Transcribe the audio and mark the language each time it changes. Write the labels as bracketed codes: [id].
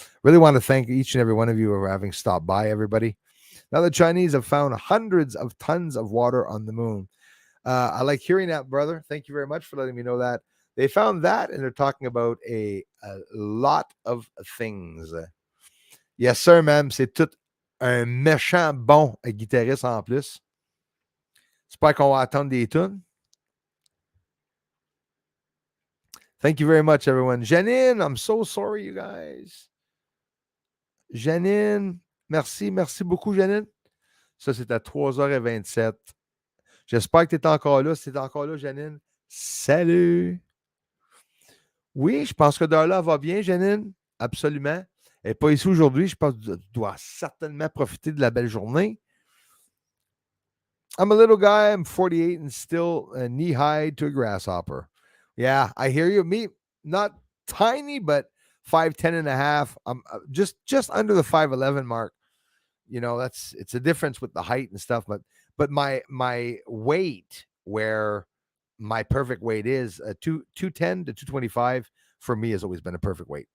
[en] Really want to thank each and every one of you for having stopped by, everybody. Now, the Chinese have found hundreds of tons of water on the moon. I like hearing that, brother. Thank you very much for letting me know that. They found that, and they're talking about a lot of things. Yes, sir, ma'am. [fr] C'est tout un méchant bon guitariste en plus. J'espère qu'on va attendre des tunes. [en] Thank you very much, everyone. Janine, I'm so sorry, you guys. [fr] Janine, merci beaucoup, Janine. Ça, c'est à 3h27. J'espère que tu es encore là. Si tu es encore là, Janine, salut. Oui, je pense que Darla va bien, Janine. Absolument. Elle n'est pas ici aujourd'hui. Je pense que tu dois certainement profiter de la belle journée. [en] I'm a little guy. I'm 48 and still knee-high to a grasshopper. Yeah, I hear you. Me, not tiny, but 5'10" and a half. I'm just under the 5'11" mark. It's a difference with the height and stuff, but my weight, where my perfect weight is 210 to 225 for me, has always been a perfect weight.